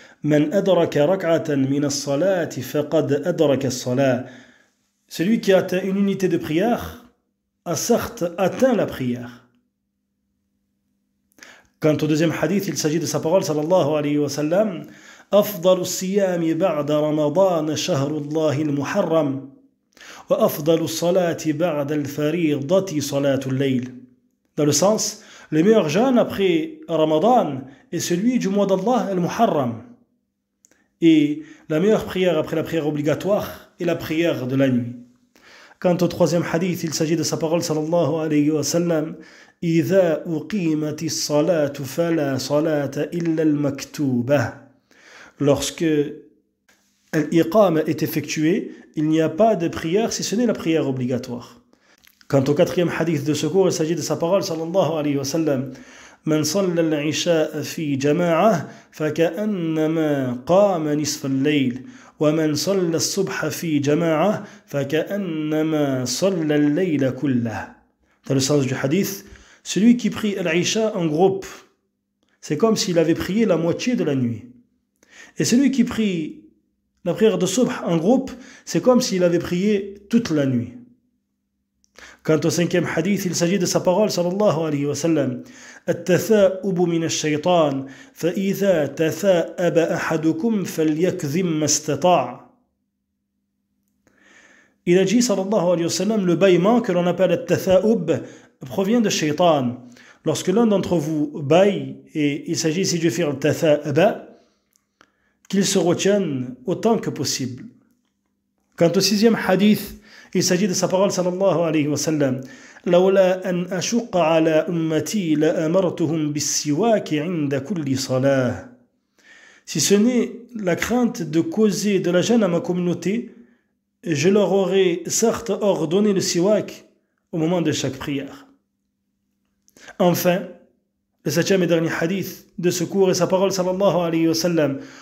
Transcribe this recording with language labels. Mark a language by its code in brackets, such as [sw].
[ar] Man adraka rak'atan min as-salati faqad adraka as-salat. [fr] Celui qui a atteint une unité de prière a certes atteint la prière. Quant au deuxième hadith, il s'agit de sa parole sallallahu alayhi wa sallam. [ar] أفضل الصيام بعد رمضان شهر الله المحرم وأفضل الصلاة بعد الفريضة صلاة الليل. [fr] Dans le sens, le meilleur jeûne après Ramadan est celui du mois d'Allah al-Muharram. Et la meilleure prière après la prière obligatoire est la prière de la nuit. Quant au troisième hadith, il s'agit de sa parole sallallahu alayhi wa sallam. [ar] إذا أقيمت الصلاة فلا صلاة إلا المكتوبة. [fr] Lorsque l'iqama est effectuée, il n'y a pas de prière si ce n'est la prière obligatoire. Quant au quatrième hadith de ce cours, il s'agit de sa parole sallallahu alayhi wa sallam. [ar] من صلى العشاء في جماعة فكأنما قام نصف الليل ومن صلى الصبح في جماعة فكأنما صلى الليل كله. [fr] Dans le sens du hadith, celui qui prie l'Aïcha en groupe, c'est comme s'il avait prié la moitié de la nuit. Et celui qui prie la prière de Subh en groupe, c'est comme s'il avait prié toute la nuit. Quant au cinquième hadith, il s'agit de sa parole sallallahu alayhi wa sallam. [ar] التثاؤب من الشيطان فإذا تثاءب أحدكم فليكظم ما استطاع. [fr] Il a dit sallallahu alayhi wa sallam, le bâillement que l'on appelle التثاؤب provient de shaitan. Lorsque l'un d'entre vous bâille, et il s'agit ici de faire le tatha'aba, qu'il se retienne autant que possible. Quant au sixième hadith, il s'agit de sa parole sallallahu alayhi wa sallam. [ar] لولا أن أشق على أمتي لأمرتهم بالسواك عند كل صلاة. [fr] Si ce n'est la crainte de causer de la gêne à ma communauté, je leur aurais certes ordonné le siwak au moment de chaque prière. Enfin, le septième et dernier hadith de ce cours est sa parole sallallahu alayhi wa sallam.